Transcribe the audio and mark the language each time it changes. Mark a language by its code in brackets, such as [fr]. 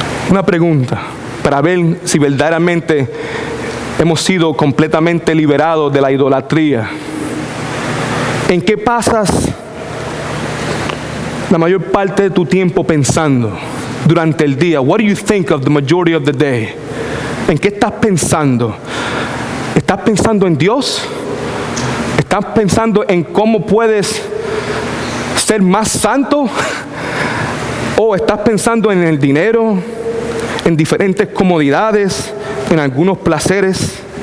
[es] Una pregunta para ver si verdaderamente hemos sido completamente liberados de la idolatría. ¿En qué pasas la mayor parte de tu tiempo pensando durante el día? [en] What do you think of the majority of the day? [es] ¿En qué estás pensando? ¿Estás pensando en Dios? ¿Estás pensando en cómo puedes ser más santo? ¿O estás pensando en el dinero, en diferentes comodidades, en algunos placeres?